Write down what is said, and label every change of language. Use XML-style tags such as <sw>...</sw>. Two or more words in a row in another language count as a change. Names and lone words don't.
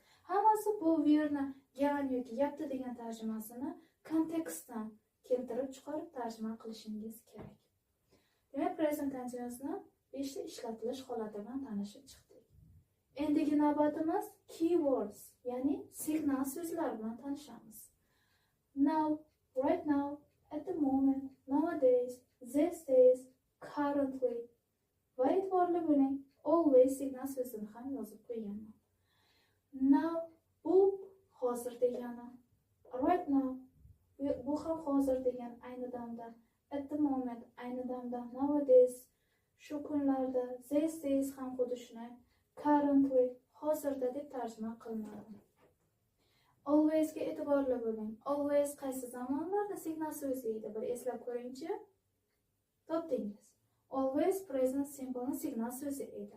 <uz>Hammasi bu wearni gan yoki yapti degan tarjimasini kontekstdan keltirib chiqarib tarjima qilishingiz kerak. Demak,</uz> <en>present continuousni</en> <uz>5 ta ishlatilish holati bilan tanishib chiqdik. Endigi navbatimiz keywords, ya'ni signal so'zlar bilan tanishamiz.</uz> <en>Now, right now, at the moment, nowadays, these days, currently</en> <uz>va e'tiborli bo'ling,</uz> <en>always</en> <uz>signal so'zini ham yozib qo'yganman. Now bu hozir degani,</uz> <en>right now</en> <uz>bu ham hozir degan ayni damda,</uz> <en>at the moment</en> <uz>ayni damda, nowadays shu kunlarda,</uz> <en>these days</en> <uz>ham xuddi shunday, currently hozirda deb tarjima qilinadi. Always ga e'tiborli bo'ling. Always qaysi zamonlarda signal so'zi edi? Bir eslab ko'ringchi. Topdingiz.</uz> <en>Always present simple</en> <uz>signal so'zi edi.</uz>